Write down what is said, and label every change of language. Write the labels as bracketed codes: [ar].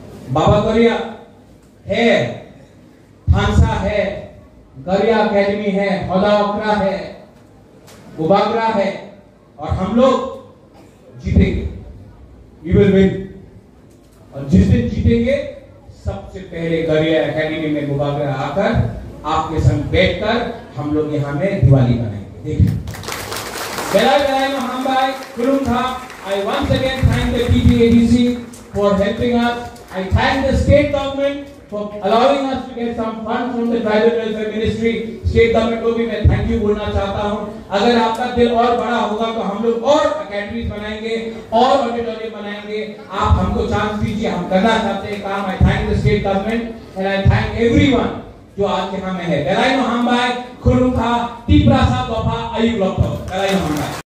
[hi] बाबा गरिया है, थानसा है, गरिया एकेडमी है, हौदा ओकरा है, बुबागरा है, और हम लोग जीतेंगे। [en] We will win। [hi] और जिस दिन जीतेंगे, सबसे पहले गरिया एकेडमी में बुबागरा आकर आपके संग बैठकर हम लोग यहाँ में दिवाली बनाएंगे। [trp] देखिए, बेलाय बेलाय महामबाई कुलुम था। [en] I once again thank the TTADC for helping us. I thank the state government for allowing us to get some funds from the tribal welfare ministry. [hi] State government को भी मैं thank you बोलना चाहता हूँ। अगर आपका दिल और बड़ा होगा तो हम लोग और academies बनाएंगे, और ऑडिटोरियम बनाएंगे। आप हमको चांस दीजिए, हम करना चाहते हैं काम। [en] I thank the state government and I thank everyone [hi] जो आज यहाँ में है। [trp] बेलाय महामबाई खुलुम था, टिप्रा सा दोफा आयु लॉकडाउन। बेलाय महामबाई।